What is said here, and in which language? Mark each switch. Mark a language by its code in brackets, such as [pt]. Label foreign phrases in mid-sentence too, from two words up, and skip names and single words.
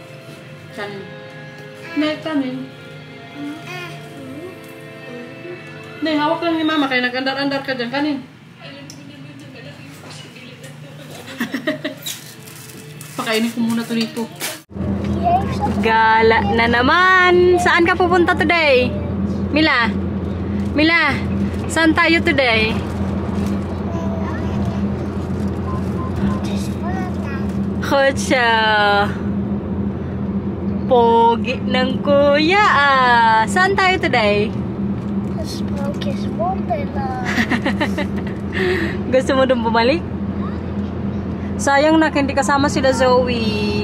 [tl] Kanin. May kanin. Hindi, hawak lang ni mama kaya nag-andar-andar ka dyan. Kanin. Alam ko naman na malaki yung posibilidad na Pakainin ko muna to dito. [nl] Die heeft zo. [tl] Gala na naman! Saan ka pupunta today? Mila? Mila? Saan tayo today? [nl] Het is Valentijn. [tl] Kutsa. Pogi ng kuya ah. Saan tayo today? [nl] Het Sprookjes Wonderland. [tl] Gusto mo dun bumalik? Sayang na, hindi kasama sila Zoe.